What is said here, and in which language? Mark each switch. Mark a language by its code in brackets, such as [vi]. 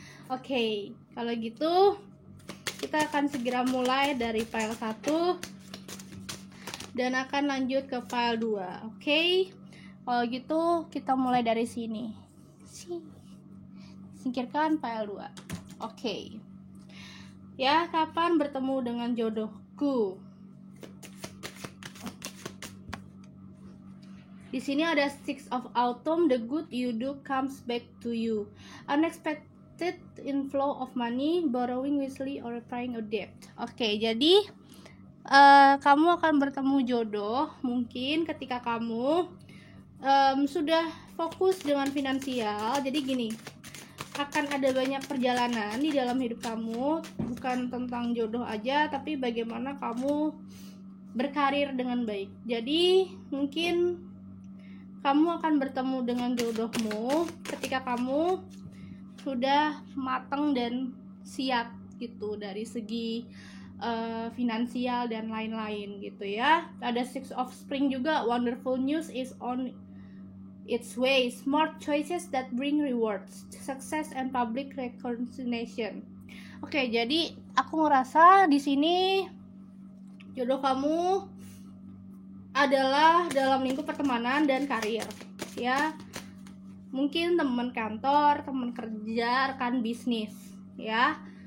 [id] Oke, kalau gitu kita akan segera mulai dari file 1 dan akan lanjut ke file 2. Oke. Kalau gitu kita mulai dari sini. Singkirkan file 2. Oke. Ya, kapan bertemu dengan jodohku? Di sini ada [en] 6 of Autumn, the good you do comes back to you. Unexpected inflow of money, borrowing wisely or repaying a debt. [id] Oke, jadi kamu akan bertemu jodoh mungkin ketika kamu sudah fokus dengan finansial. Jadi gini, akan ada banyak perjalanan di dalam hidup kamu, bukan tentang jodoh aja, tapi bagaimana kamu berkarir dengan baik. Jadi mungkin kamu akan bertemu dengan jodohmu ketika kamu sudah matang dan siap gitu dari segi finansial dan lain-lain gitu ya. [en] Ada 6 of Spring juga, wonderful news is on its way, smart choices that bring rewards, success and public recognition. [id] Oke, jadi aku ngerasa di sini jodoh kamu adalah dalam lingkup pertemanan dan karir, ya. Mungkin teman kantor, teman kerja, rekan bisnis, ya.